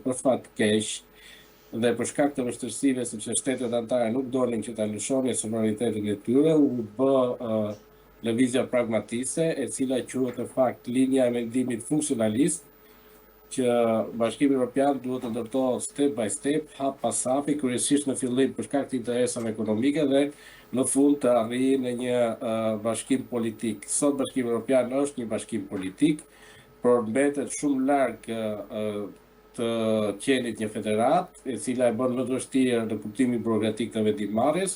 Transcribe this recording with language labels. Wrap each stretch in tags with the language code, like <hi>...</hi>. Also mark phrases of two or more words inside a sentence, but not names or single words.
<sq>Për fat keq dhe për shkak të vështirësive, sepse shtetet anëtare nuk donin që ta lëshonin sovranitetin e tyre, u bë lëvizja pragmatiste, e cila quhet në fakt linja e mendimit funksionalist, që Bashkimi Evropian duhet të ndërtohet</sq> <en>step by step,</en> <sq>hap pas hapi, kryesisht në fillim për shkak të interesave ekonomike dhe në fund të arrijë në një bashkim politik. Sot Bashkimi Evropian është një bashkim politik, por mbetet shumë larg të qenit një federat, e cila e bën më të vështirë në kuptimin burokratik të vendimmarrjes.</sq>